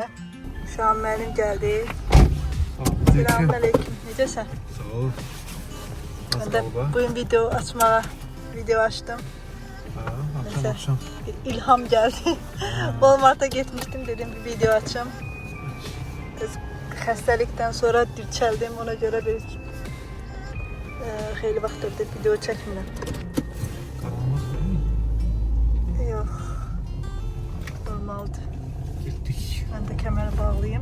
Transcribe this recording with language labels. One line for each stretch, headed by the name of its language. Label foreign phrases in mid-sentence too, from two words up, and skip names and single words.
Azerbaijani: Şam müəllim gəldi. Selamünaleyküm. Necəsən? Sağ ol. Mən də bugün video açdım.
Turkish: Akşam. Bir ilham geldi. Walmart'a gitmiştim, dedim bir video açayım.
Azerbaijani: Xəstəlikdən sonra dirçəldim, ona görə bir xeyli vaxtdır video çəkmirəm.
Turkish: Karanlık değil mi?
Azerbaijani: Yox, normaldır.
Turkish: Gittik.
Azerbaijani: Mən də kəməri bağlayayım.